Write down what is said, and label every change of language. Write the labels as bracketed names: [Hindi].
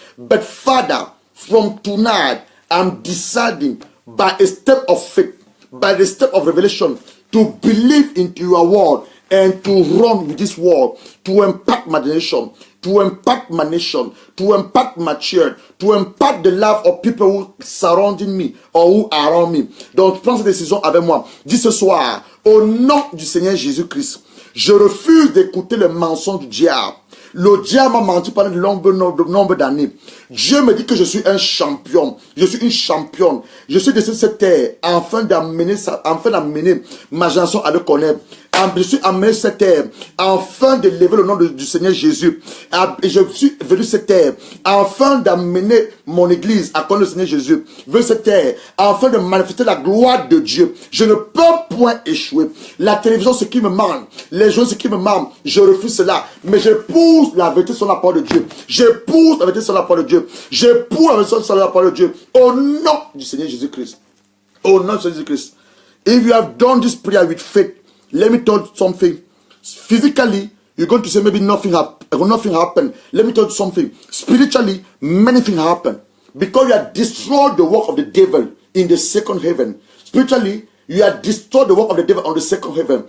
[English] But Father, from tonight, I'm deciding by a step of faith, by the step of revelation, to believe into your word and to run with this word, to impact my nation, to impact my nation, to impact my church, to impact the life of people who surrounding me or who are around me. [French] Donc, prends cette décision avec moi. Dis ce soir, au nom du Seigneur Jésus-Christ, je refuse d'écouter le mensonge du diable. Le diable m'a menti pendant de nombre d'années. Dieu me dit que je suis un champion. Je suis une championne. Je suis dessus de cette terre afin d'amener ma chanson à le connaître. Je suis amené sur cette terre afin de lever le nom du Seigneur Jésus. Et je suis venu sur cette terre afin d'amener mon église à connaître le Seigneur Jésus. Venu sur cette terre afin de manifester la gloire de Dieu. Je ne peux point échouer. La télévision, ce qui me manque. Les choses, ce qui me manque. Je refuse cela. Mais je pousse la vérité sur la parole de Dieu. Je pousse la vérité sur la parole de Dieu. Je pousse la vérité sur la parole de Dieu. Au nom du Seigneur Jésus-Christ. Au nom de Seigneur Jésus-Christ. [English] If you have done this prayer with faith, let me tell you something. Physically, you're going to say maybe nothing happened. Let me tell you something. Spiritually, many things happen. Because you have destroyed the work of the devil in the second heaven. Spiritually, you have destroyed the work of the devil on the second heaven.